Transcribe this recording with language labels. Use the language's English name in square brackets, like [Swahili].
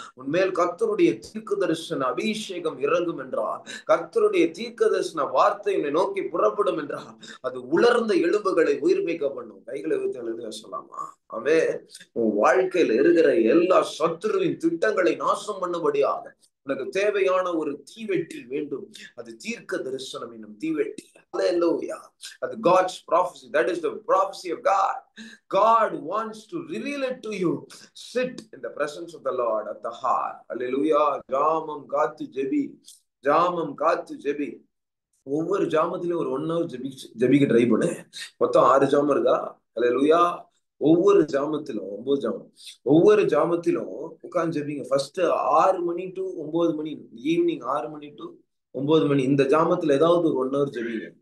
[Tamil] உன்மேல் கர்த்தருடைய தீர்க்க தரிசன அபிஷேகம் இறங்கும் என்றால், கர்த்தருடைய தீர்க்க தரிசன வார்த்தை உன்னை நோக்கி புறப்படும் என்றால் அது உலர்ந்த எலும்புகளை உயிர்ப்பிக்க பண்ணும். கைகளை வைத்து சொல்லலாமா? ஆமே. உன் வாழ்க்கையில இருக்கிற எல்லா சத்துருவின் திட்டங்களை நாசம் பண்ணும்படியாக உனக்கு தேவையான ஒரு தீவெட்டி வேண்டும். அது தீர்க்க தரிசனம் என்னும் தீவெட்டி. Hallelujah. [English] அது God's prophecy. That is the prophecy of God. God wants to reveal it to you. Sit in the presence of the Lord at the heart. [Tamil] Hallelujah. ஜாமம் காத்து ஜெபி. ஜாமம் காத்து ஜெபி. ஒவ்வொரு ஜாமத்திலும் ஒரு 1 hour ஜெபிக்க ட்ரை பண்ணு. மொத்தம் 6 ஜாமம் இருக்கா? அல்லேலூயா. ஒவ்வொரு ஜாமத்திலும் 9 ஜாமம். ஒவ்வொரு ஜாமத்திலும் உட்கார்ந்து ஜெபிங்க. First 6 money to 9 money, evening 6 money to 9 மணி, இந்த ஜாமத்துல ஏதாவது ஒரு 1 hour ஜெபிங்க.